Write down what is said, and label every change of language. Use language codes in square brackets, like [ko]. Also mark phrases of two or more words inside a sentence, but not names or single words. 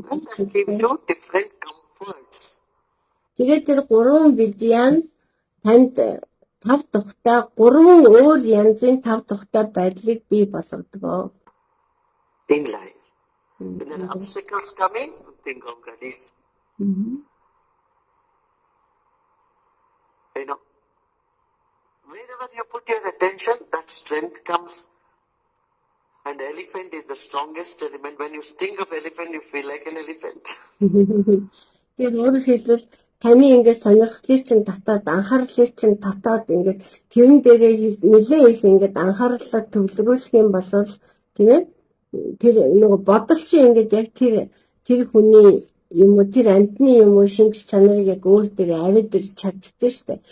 [en] That gives you different comforts. [mn] Тэгээд тэр гурван видян танд тав тухтай гурван өөр янзын тав тухтай байдлыг бий болгодог. [en] In life. When there are obstacles coming, think of Ganesh. You know, wherever you put your attention, that strength comes. And elephant is the strongest element. When you think of elephant, you feel like an elephant. [mn] Тэр өөрөөр хэлбэл таны ингээд сонирхлыг чинь татаад анхаарлыг чинь татаад ингээд тэрэн дээрээ нэлээд их ингээд анхаарлаа төвлөрүүлэх юм бол тийм ээ тэр нөгөө бодол чинь ингээд яг тэр хүний юм уу тэр амьтны юм уу шинж чанарыг яг өөр дээр авид ирж чаддсан шүү дээ.